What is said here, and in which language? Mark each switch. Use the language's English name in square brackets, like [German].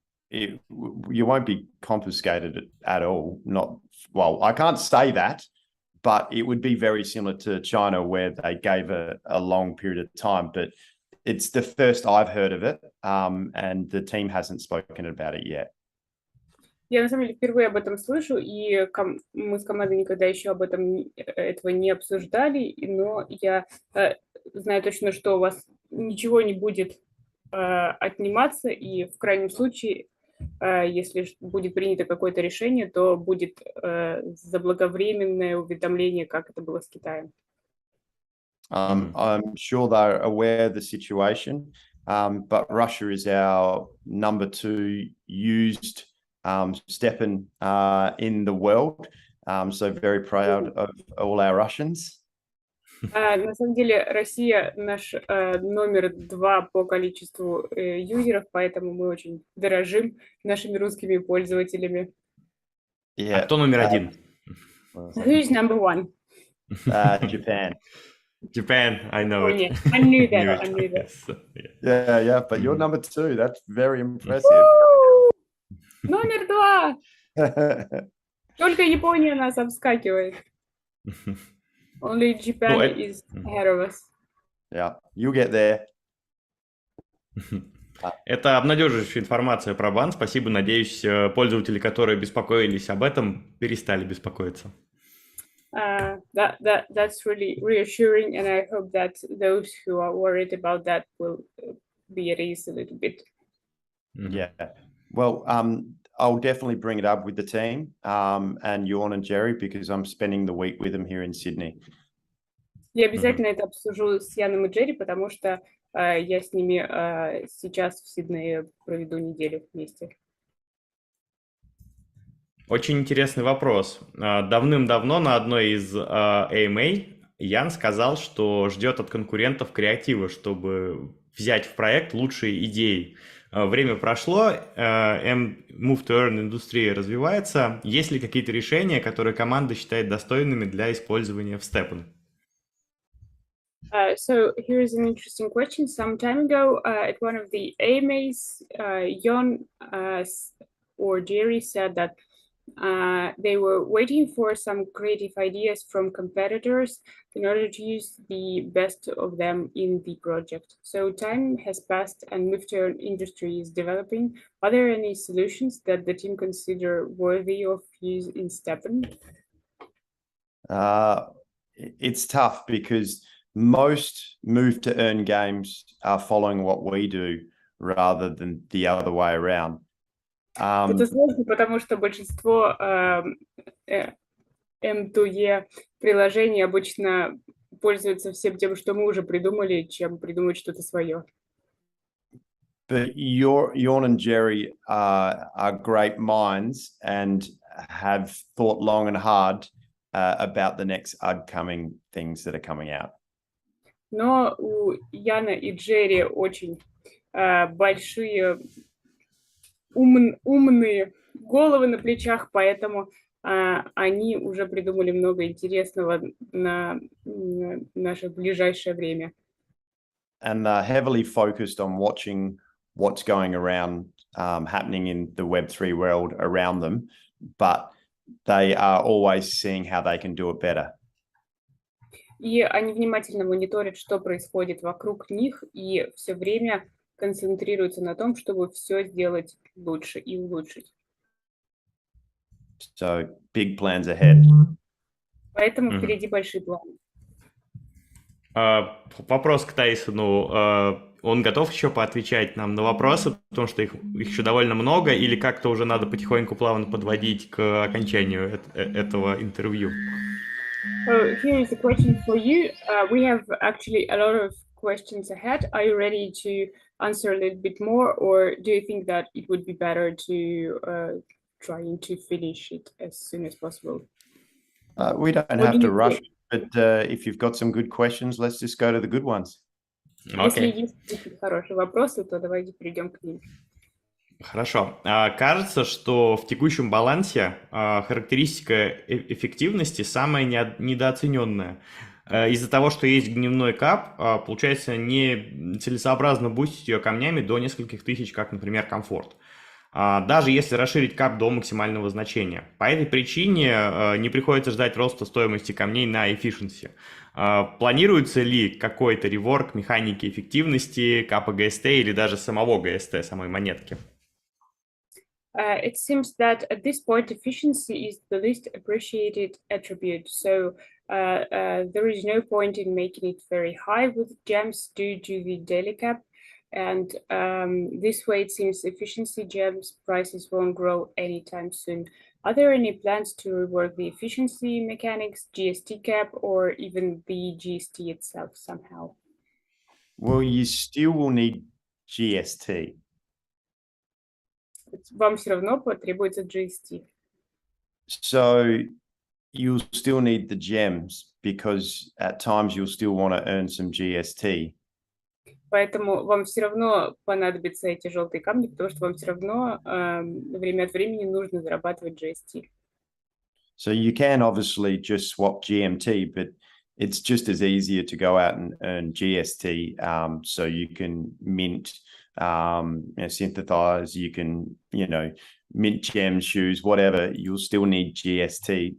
[English] You won't be confiscated at all. Not well. I can't say that, but it would be very similar to China, where they gave a long period of time. But it's the first I've heard of it, and the team hasn't spoken about it yet. [Russian] Я на самом деле впервые об этом слышу, и мы с командой никогда еще этого не обсуждали, но я знаю точно, что у вас ничего не будет отниматься, и в крайнем случае, если будет принято какое-то решение, то будет заблаговременное уведомление, как это было с Китаем. [English] I'm sure they're aware of the situation, but Russia is our number 2 used STEPN in the world, so very proud of all our Russians. [Russian] На самом деле Россия наш номер 2 по количеству юзеров, поэтому мы очень дорожим нашими русскими пользователями. А кто номер 1? [English] Who's number 1? Japan. Japan, I know it. [Russian] Нет, [English] I knew that. Yeah, but you're number 2. That's very impressive. [Russian] Номер 2! Только Япония нас обскакивает. [English] Only Japan is ahead of us. Yeah, you'll get there. [Russian] Это обнадеживающая информация про бан. Спасибо. Надеюсь, пользователи, которые беспокоились об этом, перестали беспокоиться. [English] That's really reassuring, and I hope that those who are worried about that will be at ease a little bit. Yeah. Well, I'll definitely bring it up with the team and Jorn and Jerry because I'm spending the week with them here in Sydney. [Russian] Я обязательно это обсужу с Яном и Джерри, потому что я с ними сейчас в Сиднее проведу неделю вместе. Очень интересный вопрос. Давным-давно на одной из AMA Ян сказал, что ждет от конкурентов креатива, чтобы взять в проект лучшие идеи. Время прошло, Move to Earn индустрия развивается. Есть ли какие-то решения, которые команда считает достойными для использования в STEPN? [English] So here's an interesting question. Some time ago, at one of the AMAs, Jon or Jerry said that they were waiting for some creative ideas from competitors in order to use the best of them in the project. So time has passed and Move to Earn industry is developing. Are there any solutions that the team consider worthy of use in STEPN? It's tough because most Move to Earn games are following what we do rather than the other way around. [Russian] Это сложно, потому что большинство M2E приложений обычно пользуются всем тем, что мы уже придумали, чем придумать что-то свое. [English] But Jorn and Jerry are great minds and have thought long and hard about the next upcoming things that are coming out. [Russian] Но у Яна и Джерри очень большие умные головы на плечах, поэтому они уже придумали много интересного на наше ближайшее время. [English] And they're heavily focused on watching what's going around, happening in the Web3 world around them, but they are always seeing how they can do it better. [Russian] И они внимательно мониторят, что происходит вокруг них, и все время концентрируются на том, чтобы все сделать лучше и улучшить. [English] So big plans ahead. [Russian] Поэтому впереди большие планы. Вопрос к Тайсону. Он готов еще поотвечать нам на вопросы, потому что их еще довольно много, или как-то уже надо потихоньку плавно подводить к окончанию этого интервью? [English] So here is a question for you. We have actually a lot of questions ahead. Are you ready to answer a little bit more, or do you think that it would be better to trying to finish it as soon as possible? We don't have to rush, but if you've got some good questions, let's just go to the good ones. [Russian] Если есть хорошие вопросы, то давайте перейдем к ним. Хорошо. Кажется, что в текущем балансе характеристика эффективности самая недооцененная. Из-за того, что есть дневной кап, получается нецелесообразно бустить ее камнями до нескольких тысяч, как, например, комфорт. Даже если расширить кап до максимального значения. По этой причине не приходится ждать роста стоимости камней на efficiency. Планируется ли какой-то реворк механики эффективности, капа ГСТ или даже самого ГСТ, самой монетки? [English] It seems that at this point, efficiency is the least appreciated attribute. So there is no point in making it very high with gems due to the daily cap. And this way, it seems efficiency gems prices won't grow anytime soon. Are there any plans to rework the efficiency mechanics, GST cap, or even the GST itself somehow? Well, you still will need GST. [Russian] Вам все равно потребуется GST. [English] So you'll still need the gems because at times you'll still want to earn some GST. [Russian] Поэтому вам все равно понадобятся эти желтые камни, потому что вам все равно время от времени нужно зарабатывать GST. [English] So you can obviously just swap GMT, but it's just as easier to go out and earn GST. So you can mint, synthesize, you can, mint gems, shoes, whatever, you'll still need GST.